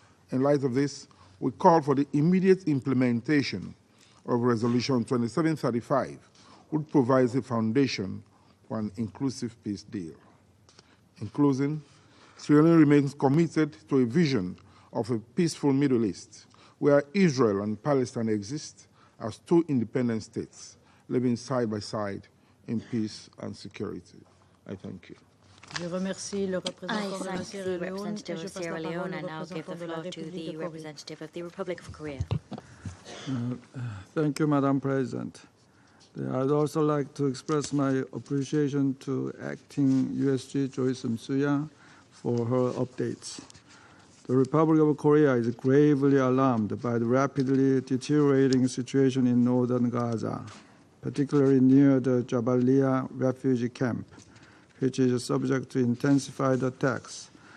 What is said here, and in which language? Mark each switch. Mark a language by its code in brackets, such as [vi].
[en] In light of this, we call for the immediate implementation of Resolution 2735, which provides a foundation for an inclusive peace deal. In closing, Sierra Leone remains committed to a vision of a peaceful Middle East where Israel and Palestine exist as 2 independent states living side by side in peace and security. I thank you. [fr] Je remercie le représentant de la Sierra Leone et je passe la parole au [en] and now give the floor to the representative of the Republic of Korea. Thank you, Madam President. I'd also like to express my appreciation to Acting USG Joyce Msuya for her updates. The Republic of Korea is gravely alarmed by the rapidly deteriorating situation in northern Gaza, particularly near the Jabalia refugee camp, which is subject to intensified attacks